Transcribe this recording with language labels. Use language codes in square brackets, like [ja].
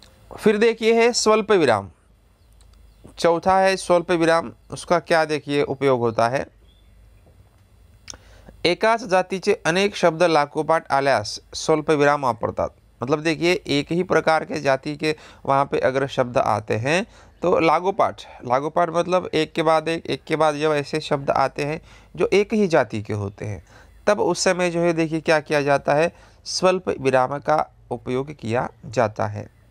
[hi] फिर देखिए है स्वल्प विराम। चौथा है स्वल्प विराम। उसका क्या देखिए उपयोग होता है, [mr] एकाच जातीचे अनेक शब्द लागोपाठ आल्यास स्वल्प विराम वापरतात। [hi] मतलब देखिए एक ही प्रकार के जाति के वहाँ पे अगर शब्द आते हैं तो लागोपाठ मतलब एक के बाद जब ऐसे शब्द आते हैं जो एक ही जाति के होते हैं, तब उस समय जो है देखिए क्या किया जाता है, स्वल्प विराम का उपयोग किया जाता है।